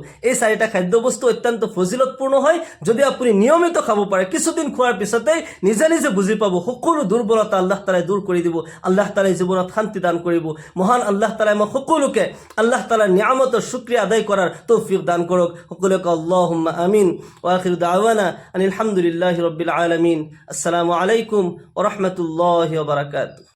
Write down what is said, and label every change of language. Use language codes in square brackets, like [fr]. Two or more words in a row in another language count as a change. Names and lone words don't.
[as] এই 4টা খাদ্য বস্তু অত্যন্ত ফজিলতপূৰ্ণ হয়। যদি আপুনি নিয়মিত খাব পাৰে, কিছুদিন খোৱাৰ পিছতে নিজে নিজে বুজি পাব সকলো দুৰ্বলতা আল্লাহ তাআলাই দূৰ কৰি দিব। আল্লাহ তাআলাই জীৱনত শান্তি দান কৰিব। মহান আল্লাহ তাআলাই আমাক সকলোকে আল্লাহ তাআলাৰ নিয়ামতৰ শুকৰিয়া আদায় কৰাৰ তৌফিক দান কৰক। [ar] সকলোকে اللهم آمين. وآخر دعوانا أن الحمد لله رب العالمين. السلام عليكم ورحمة الله وبركاته.